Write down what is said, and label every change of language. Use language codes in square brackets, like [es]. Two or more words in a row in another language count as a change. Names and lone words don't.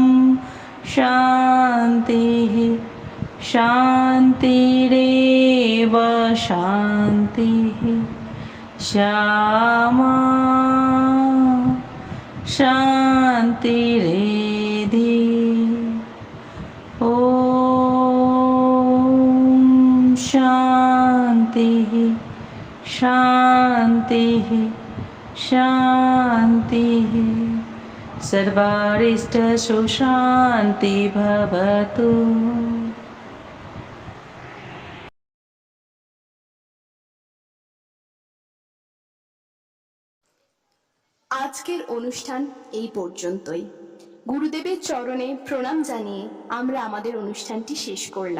[sa] शान्तिः शान्तिरेव शान्तिः श्यामा शान्तिरेधि ॐ शान्तिः शान्तिः शान्तिः सर्वारिष्टसुशान्ति भवतु। [bn] আজকের অনুষ্ঠান এই পর্যন্তই। গুরুদেবের চরণে প্রণাম জানিয়ে আমরা আমাদের অনুষ্ঠানটি শেষ করলাম।